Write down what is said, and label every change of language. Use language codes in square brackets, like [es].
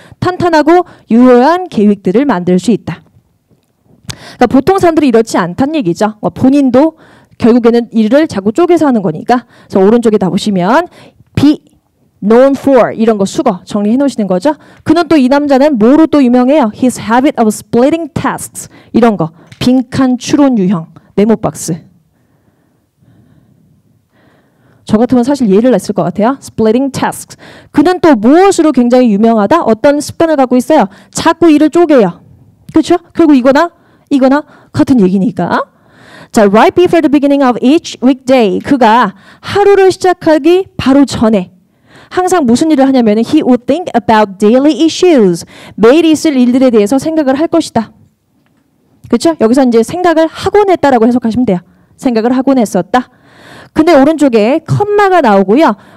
[ko] 탄탄하고 유효한 계획들을 만들 수 있다. 그러니까 보통 사람들이 이렇지 않다는 얘기죠. 본인도 결국에는 일을 자꾸 쪼개서 하는 거니까. 그래서 오른쪽에 다 보시면 [en] be known for [ko] 이런 거 수거 정리해 놓으시는 거죠. 그는 또 이 남자는 뭐로 또 유명해요? [en] His habit of splitting tasks. [ko] 이런 거. 빈칸 추론 유형. 메모 박스. 저 같으면 사실 예를 냈을 것 같아요. [en] Splitting tasks. [ko] 그는 또 무엇으로 굉장히 유명하다? 어떤 습관을 갖고 있어요? 자꾸 일을 쪼개요. 그렇죠? 결국 이거나 같은 얘기니까. [en] 자, right before the beginning of each weekday. [ko] 그가 하루를 시작하기 바로 전에 항상 무슨 일을 하냐면 [en] he would think about daily issues. [ko] 매일 있을 일들에 대해서 생각을 할 것이다. 그렇죠? 여기서 이제 생각을 하곤 했다라고 해석하시면 돼요. 생각을 하곤 했었다. 근데 오른쪽에 컴마가 나오고요.